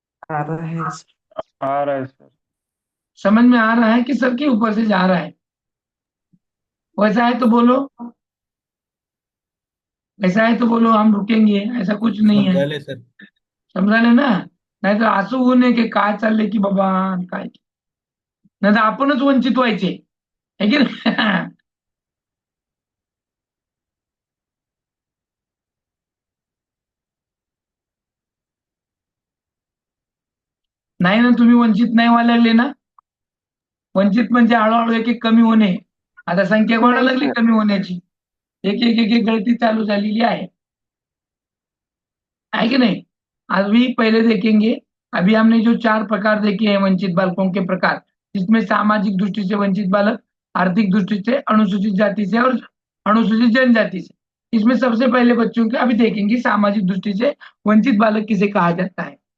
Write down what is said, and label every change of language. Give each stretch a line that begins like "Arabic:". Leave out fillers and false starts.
Hindi: आ रहा है। आ रहा है सर। समझ में आ रहा है कि सर के ऊपर से जा रहा है? वैसा है तो बोलो, ऐसा है तो बोलो, हम रुकेंगे, ऐसा कुछ नहीं है।
Marathi: समझाले सर. समझाले ना? नाही तर असं होऊ नये की काय चाललंय की बाबा काय, नाही तर आपणच वंचित व्हायचे, है की नाही? नाही ना, तुम्ही वंचित नाही व्हायला लागले ना. वंचित म्हणजे हळूहळू एक एक कमी होणे. आता संख्या वाढायला
Hindi: नहीं
Marathi: लागली सर। कमी होण्याची, एक एक एक एक गळती चालू झालेली
Hindi: है कि नहीं? अभी पहले देखेंगे, अभी हमने जो 4 प्रकार देखे हैं वंचित बालकों के प्रकार, जिसमें सामाजिक दृष्टि से वंचित बालक, आर्थिक दृष्टि से, अनुसूचित जाति से और अनुसूचित जनजाति से। इसमें सबसे पहले बच्चों के अभी देखेंगे सामाजिक दृष्टि से वंचित बालक किसे कहा जाता है।